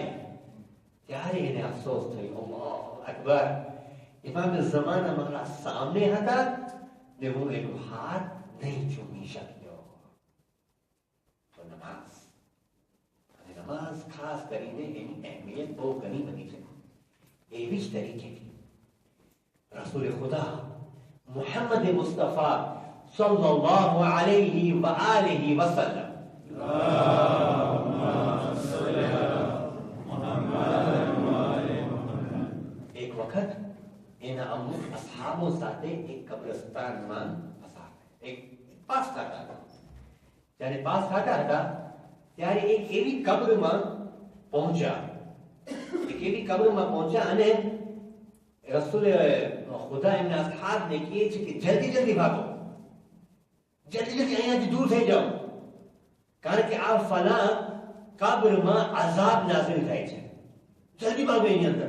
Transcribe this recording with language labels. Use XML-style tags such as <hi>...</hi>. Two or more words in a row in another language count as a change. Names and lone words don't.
<gu>ત્યારે એને અફસોસ થયો, અલ્લાહ અકબર, ઇમામે ઝમાના મારા સામે હતા ને હું એનો હાથ નહીં ચૂમી શક્યો. તો નમાઝ ખાસ કરીને એની અહેમિયત બહુ ઘણી બની છે. એવી જ તરીકે રસૂલ ખુદા મુહમ્મદ મુસ્તફા</gu> <ar>صلى الله عليه وآله وسلم.</ar> <hi>एक वक्त</hi> <gu>એના અમુક અસહાબો સાથે એક કબ્રસ્તાનમાં પસાર એક પાસ થતા હતા। જ્યારે પાસ થતા હતા ત્યારે એક એવી કબ્રમાં પહોંચ્યા અને રસૂલે ખુદા એમના અસહાબને કહે છે કે જલ્દી જલ્દી ભાગો, જલ્દી જલ્દી અહીંયાથી દૂર થઈ જાઓ, કારણ કે આ ફલા કબ્રમાં અઝાબ નાઝિલ થાય છે, જલ્દી ભાગો એની અંદર।</gu>